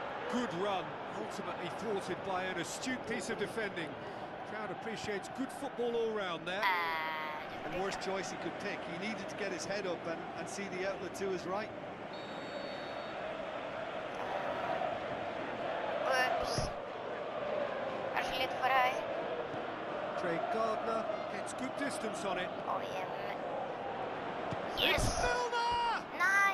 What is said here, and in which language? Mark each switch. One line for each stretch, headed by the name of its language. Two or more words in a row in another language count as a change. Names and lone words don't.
English: good run, ultimately thwarted by an astute piece of defending. Crowd appreciates good football all round there. The worst choice he could pick. He needed to get his head up and see the outlet to his right. Oops.
Norwegian: Kanskje litt for høy.
English: Craig Gardner gets good distance on it.
Norwegian: Og hjem.
English: Yes! It's still there!
Norwegian: Nei!